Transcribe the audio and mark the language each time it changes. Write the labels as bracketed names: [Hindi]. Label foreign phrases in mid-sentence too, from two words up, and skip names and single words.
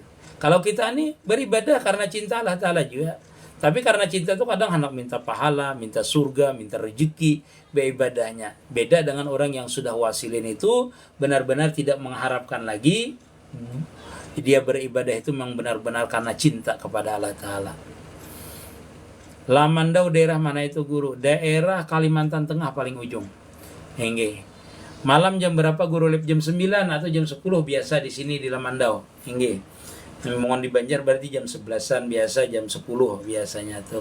[Indonesian] Kalau kita nih beribadah karena cinta Allah Ta'ala juga. Tapi karena cinta itu kadang hendak minta pahala, minta surga, minta rezeki, beribadahnya. Beda dengan orang yang sudah wasilin itu benar-benar tidak mengharapkan lagi. Dia beribadah itu memang benar-benar karena cinta kepada Allah Ta'ala. Lamandau daerah mana itu guru? Daerah Kalimantan Tengah paling ujung. Hingga malam jam berapa guru? Jam 9 atau jam 10 biasa di sini di Lamandau. Hingga mohon di Banjar berarti jam 11-an biasa, jam 10 biasanya tuh.